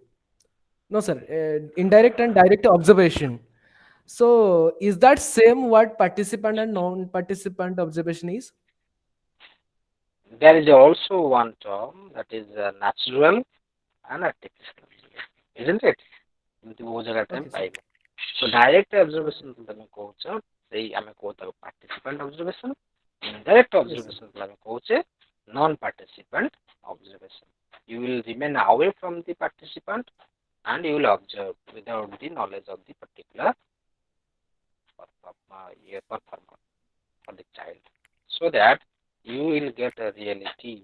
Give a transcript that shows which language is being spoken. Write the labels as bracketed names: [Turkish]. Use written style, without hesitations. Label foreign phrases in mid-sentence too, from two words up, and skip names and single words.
[English] No, sir. Indirect and direct observation. So, is that same what participant and non-participant observation is? there is also one term that is natural and artificial isn't it? [Odia] ଏମିତି ବହୁତ ଜାଗା time [English] Okay, sir. [Odia] ପାଇବ। [English] So direct observation [Odia] ତମେ କହୁଛ ସେଇ ଆମେ କହୁ ତାକୁ [English] participant observation, indirect Yes, sir. [Odia] observation ଆମେ କହୁଛେ [English] non participant observation. You will remain away from the participant and you will observe without the knowledge of the particular performer for the child, so that you will get a reality.